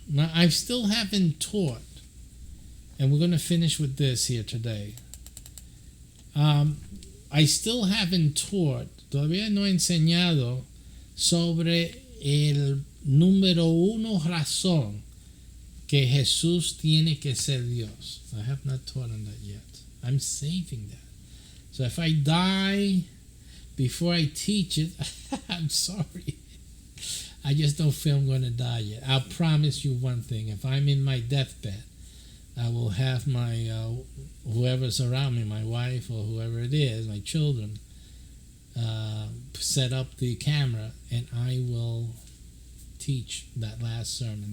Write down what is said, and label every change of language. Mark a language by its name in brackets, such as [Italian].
[English] Now, I still haven't taught, and we're going to finish with this here today. I still haven't taught. [Spanish] Todavía no he enseñado sobre el número uno razón que Jesús tiene que ser Dios. [English] I have not taught on that yet. I'm saving that. So if I die before I teach it, I'm sorry. I just don't feel I'm going to die yet. I'll promise you one thing. If I'm in my deathbed, I will have my whoever's around me, my wife or whoever it is, my children, set up the camera, and I will teach that last sermon.